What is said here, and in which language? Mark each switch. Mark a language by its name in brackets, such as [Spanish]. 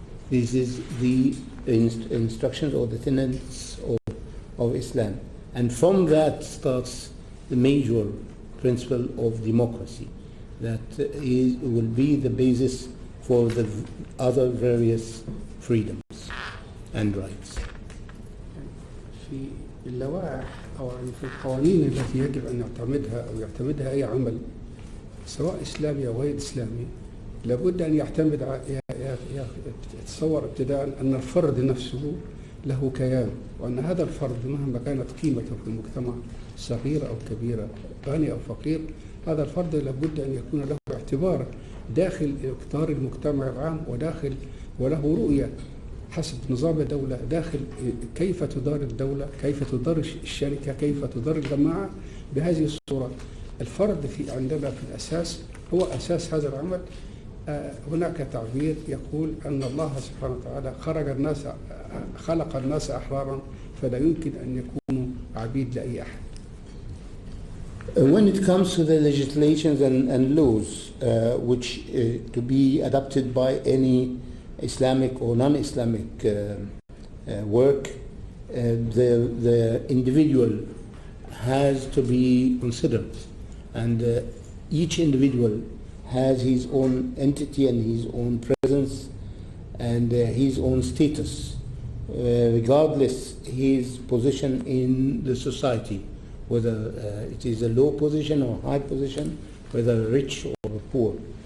[English] This is the instructions or the tenets of Islam. And from that starts the major principle of democracy that will be the basis for the other various freedoms and rights. [Arabic] في اللوائح أو في القوانين التي يجب أن يعتمدها أي عمل سواء إسلامي أو غير إسلامي، لابد أن يعتمد يتصور ابتداء أن الفرد نفسه له كيان، وأن هذا الفرد مهما كانت قيمته في المجتمع صغيرة أو كبيرة، غني أو فقير، هذا الفرد لابد أن يكون له اعتبار داخل إطار المجتمع العام وله رؤية حسب نظام الدولة داخل كيف تدار الدولة، كيف تدار الشركة، كيف تدار الجماعة. بهذه الصورة الفرد عندنا في الأساس هو أساس هذا العمل. هناك تعبير يقول أن الله سبحانه وتعالى خلق الناس أحرارا فلا يمكن أن يكونوا عبيد لأي أحد. [English] When it comes to the legislations and laws which to be adopted by any Islamic or non-Islamic work, the individual has to be considered, and each individual has his own entity and his own presence and his own status, regardless his position in the society, whether it is a low position or high position, whether rich or poor.